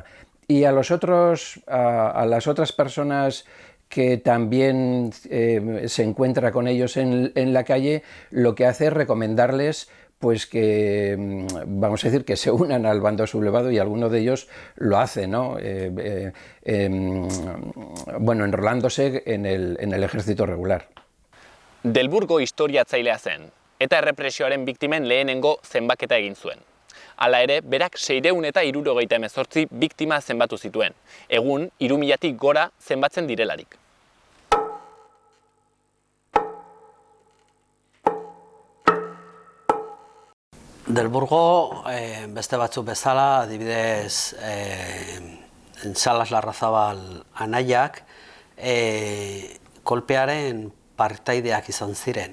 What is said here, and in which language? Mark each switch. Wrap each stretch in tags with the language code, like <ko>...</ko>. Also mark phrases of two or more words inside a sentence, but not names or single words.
<es>Y a las otras personas que también se encuentra con ellos en la calle, lo que hace es recomendarles pues que, vamos a decir, que se unan al bando sublevado, y alguno de ellos lo hace, ¿no? Enrolándose en el ejército regular.</es> <eu>Del Burgo historiatzailea zen, eta errepresioaren biktimen lehenengo zenbaketa egin zuen. Hala ere, berak 678 biktima zenbatu zituen, egun 3000-tik gora zenbatzen direlarik. Del Burgo, beste batzuk bezala, adibidez, Salas Larrazabal anaiak, kolpearen partaideak izan ziren.</eu>